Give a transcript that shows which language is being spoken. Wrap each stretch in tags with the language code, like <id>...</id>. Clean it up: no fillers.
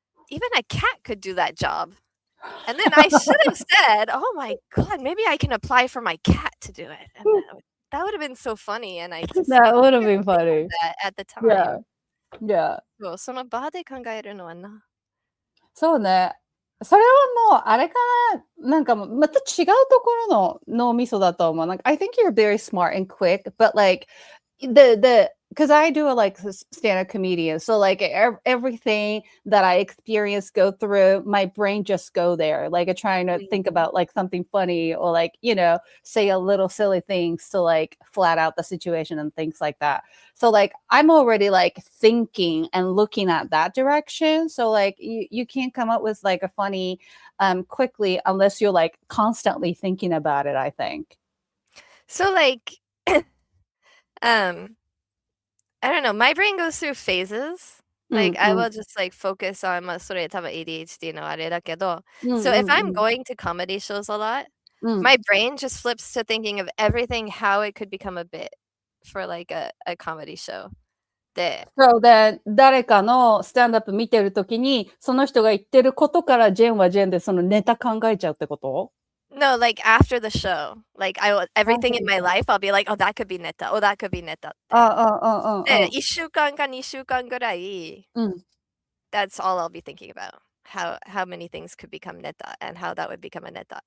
<en>even a cat could do that job. And then I should have said, "Oh my god, maybe I can apply for my cat to do it." And that would have been so funny, and I just That would have didn't think of funny. that at the Yeah. time. Yeah.</en> <ja>そう、その場で考えるのはな。そうね。それはもう、あれかな、なんかもう、また違うところの脳みそだと思う。</ja> <en>Like, I think you're very smart and quick, but like, because I do a like stand-up comedian, so like everything that I experience go through, my brain just go there, like trying to think about like something funny or like, say a little silly things to like flat out the situation and things like that. So like I'm already like thinking and looking at that direction. So like you can't come up with like a funny quickly unless you're like constantly thinking about it, I think. So like I don't know, my brain goes through phases. Like I will just like focus on</en> <ja>まあそれ多分 ADHD のあれだけど</ja> <en>So if I'm going to comedy shows a lot, my brain just flips to thinking of everything how it could become a bit for like a comedy show.</en> <ja>で</ja> <en>So then</en> <ja>誰かのスタンドアップ見てるときにその人が言ってることからジェンはジェンでそのネタ考えちゃうってこと？</ja> <en>No, like after the show. Like everything in my life, I'll be like, oh, that could be neta. Oh, that could be neta.</en> <ja>で、1週間か2週間ぐらい、</ja> <en>that's all I'll be thinking about. How many things could become neta and how that would become a neta.</en>